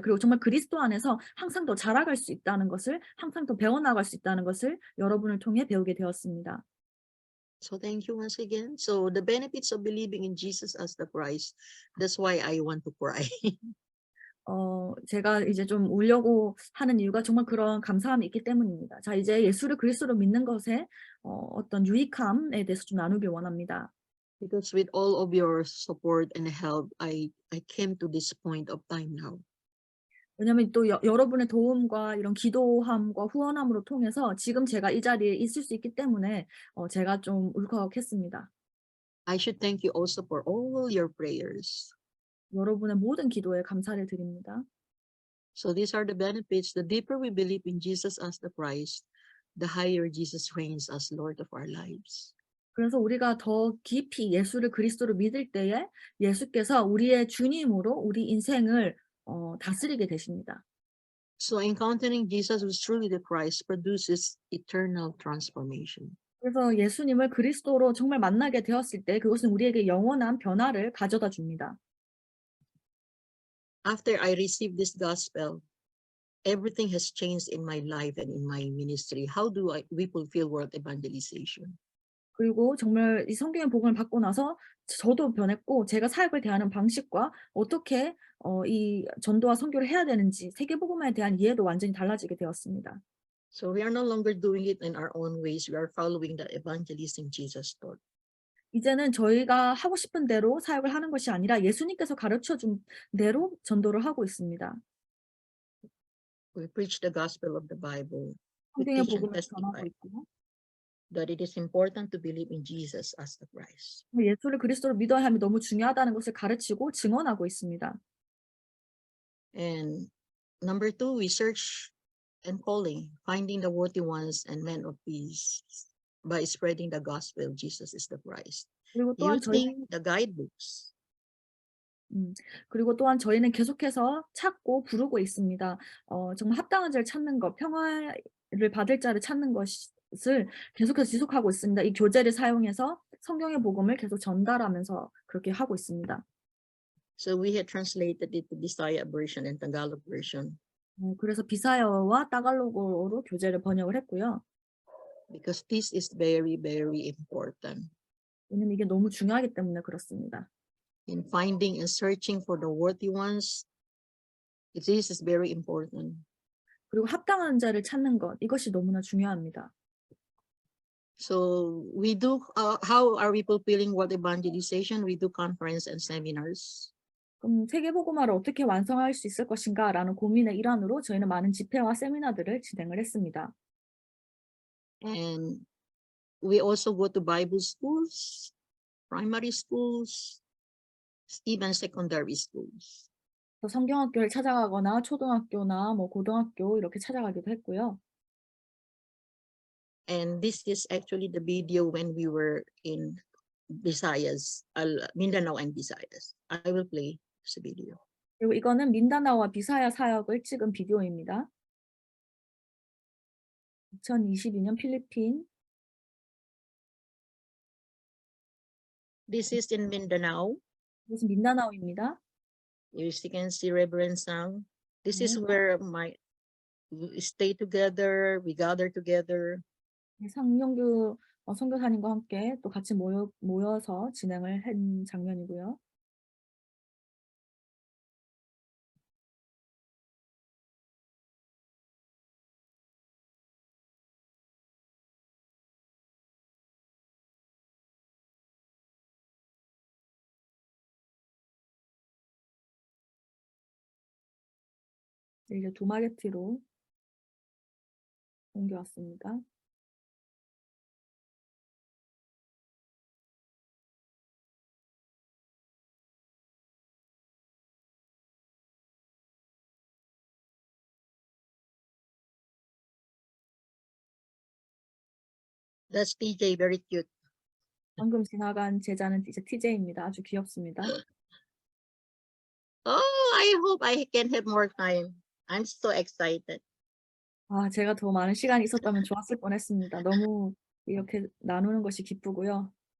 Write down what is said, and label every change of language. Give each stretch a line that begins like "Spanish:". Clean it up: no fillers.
Korean: 그리고 정말 그리스도 안에서 항상 더 자라갈 수 있다는 것을 항상 더 배워나갈 수 있다는 것을 여러분을 통해 배우게 되었습니다.
English: So thank you once again. So the benefits of believing in Jesus as the Christ, that's why I want to cry.
Korean: 제가 이제 좀 울려고 하는 이유가 정말 그런 감사함이 있기 때문입니다. 자, 이제 예수를 그리스도로 믿는 것에 어떤 유익함에 대해서 좀 나누길 원합니다.
English: Because with all of your support and help, I came to this point of time now.
Korean: 왜냐면 또 여러분의 도움과 이런 기도함과 후원함으로 통해서 지금 제가 이 자리에 있을 수 있기 때문에 제가 좀 울컥했습니다.
English: I should thank you also for all your prayers.
Korean: 여러분의 모든 기도에 감사를 드립니다.
English: So these are the benefits. The deeper we believe in Jesus as the Christ, the higher Jesus reigns as Lord of our lives.
Korean: 그래서 우리가 더 깊이 예수를 그리스도로 믿을 때에 예수께서 우리의 주님으로 우리 인생을 다스리게 되십니다.
English: So encountering Jesus who is truly the Christ produces eternal transformation.
Korean: 그래서 예수님을 그리스도로 정말 만나게 되었을 때 그것은 우리에게 영원한 변화를 가져다 줍니다.
English: After I received this gospel, everything has changed in my life and in my ministry. How do we fulfill world evangelization?
Korean: 그리고 정말 이 성경의 복음을 받고 나서 저도 변했고 제가 사역을 대하는 방식과 어떻게 이 전도와 선교를 해야 되는지 세계 복음에 대한 이해도 완전히 달라지게 되었습니다.
English: So we are no longer doing it in our own ways. We are following the evangelism Jesus taught.
Korean: 이제는 저희가 하고 싶은 대로 사역을 하는 것이 아니라 예수님께서 가르쳐 준 대로 전도를 하고 있습니다.
English: We preach the gospel of the Bible. We
Korean: 성경의
English: teach and
Korean: 복음을 전하고
English: testify
Korean: 있고요.
English: that it is important to believe in Jesus as the Christ.
Korean: 예수를 그리스도로 믿어야 함이 너무 중요하다는 것을 가르치고 증언하고 있습니다.
English: And number two, we search and calling, finding the worthy ones and men of peace by spreading the gospel. Jesus is the Christ.
Korean: 그리고 또한
English: Using the guidebooks.
Korean: 그리고 또한 저희는 계속해서 찾고 부르고 있습니다. 정말 합당한 자를 찾는 것, 평화를 받을 자를 찾는 것을 계속해서 지속하고 있습니다. 이 교재를 사용해서 성경의 복음을 계속 전달하면서 그렇게 하고 있습니다.
English: So we had translated it to Bisaya version and Tagalog version
Korean: 그래서 비사여와 따갈로그로 교재를 번역을 했고요.
English: because this is very, very important.
Korean: 왜냐면 이게 너무 중요하기 때문에 그렇습니다.
English: In finding and searching for the worthy ones, this is very important.
Korean: 그리고 합당한 자를 찾는 것, 이것이 너무나 중요합니다.
English: So we do, how are we fulfilling world evangelization? We do conference and seminars.
Korean: 그럼 세계복음화를 어떻게 완성할 수 있을 것인가라는 고민의 일환으로 저희는 많은 집회와 세미나들을 진행을 했습니다.
English: And we also go to Bible schools, primary schools, even secondary schools.
Korean: 성경학교를 찾아가거나 초등학교나 뭐 고등학교 이렇게 찾아가기도 했고요.
English: And this is actually the video when we were in Visayas, Mindanao and Visayas. I will play this video.
Korean: 그리고 이거는 민다나오와 비사야 사역을 찍은 비디오입니다. 2022년 필리핀.
English: This is in Mindanao.
Korean: 이것은 민다나오입니다.
English: You can see Reverend Sang. This is
Korean: 네.
English: where we stay together, we gather together.
Korean: 상영규 선교사님과 함께 또 같이 모여서 진행을 한 장면이고요. 이제 도마게티로 옮겨왔습니다.
English: That's TJ, very cute.
Korean: 방금 지나간 제자는 이제 TJ입니다. 아주 귀엽습니다.
English: Oh, I hope I can have more time. I'm so excited.
Korean: 제가 더 많은 시간이 있었다면 좋았을 뻔했습니다. 너무 이렇게 나누는 것이 기쁘고요.